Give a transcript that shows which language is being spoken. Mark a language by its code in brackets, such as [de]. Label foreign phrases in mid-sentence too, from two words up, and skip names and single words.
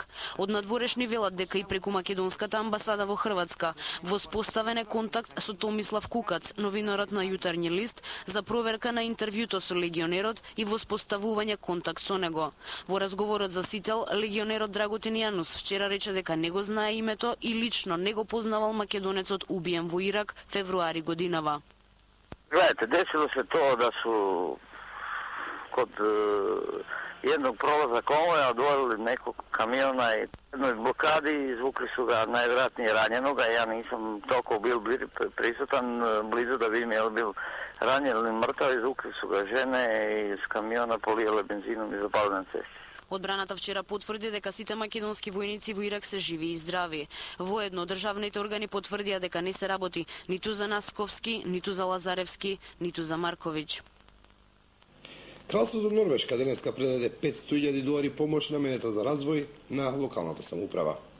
[mk] Од надворешни велат дека и преку македонската амбасада во Хрватска воспоставен е контакт со Томислав Кукац, новинарот на Јутренји лист, за проверка на интервјуто со легионерот и воспоставување контакт со него. Во разговорот за Сител, легионерот Драготин Јанус вчера рече дека не го знае името и лично не го познавал македонецот убиен во Ирак февруари годинава. [hr] Gledate, desilo se toa da su kod едnog prolaza konvoja odvojili nekog kamiona i jednoj blokadi i izvukli su ga najvjerojatnije ranjenoga. Ja nisam toliko bil prisutan blizu da vidim je li bil ranjen ili mrtav. Izvukli su ga žene iz kamiona, polijele benzinom i zapali na cesti. [mk] Одбраната вчера потврди дека сите македонски војници во Ирак се живи и здрави. Воедно, државните органи потврдија дека не се работи ниту за Насковски, ниту за Лазаревски, ниту за Марковиќ. Кралството Норвешка денеска предаде $500,000 помош наменета за развој на локалната самоуправа.